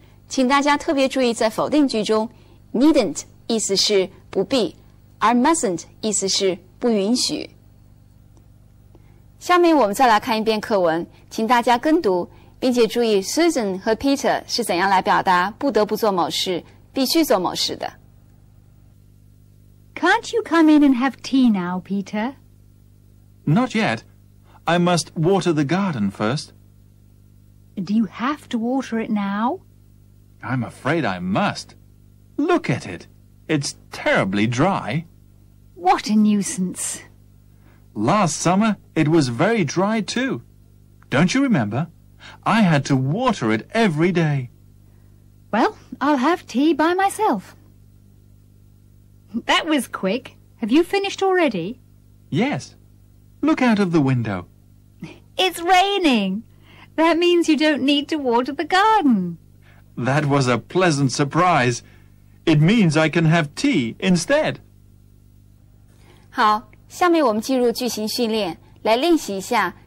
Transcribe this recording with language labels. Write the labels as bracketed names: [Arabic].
[Chinese] 请大家特别注意，在否定句中 needn't 意思是不必，而 mustn't 意思是不允许。下面我们再来看一遍课文，请大家跟读，并且注意 Susan 和 Peter 是怎样来表达不得不做某事，必须做某事的。 [English] Can't you come in and have tea now, Peter? Not yet. I must water the garden first. Do you have to water it now? I'm afraid I must. Look at it. It's terribly dry. What a nuisance. Last summer, it was very dry too. Don't you remember? I had to water it every day. Well, I'll have tea by myself. That was quick. Have you finished already? Yes. Look out of the window. It's raining. That means you don't need to water the garden. That was a pleasant surprise. It means I can have tea instead. [Chinese] 好，下面我们进入句型训练，来练习一下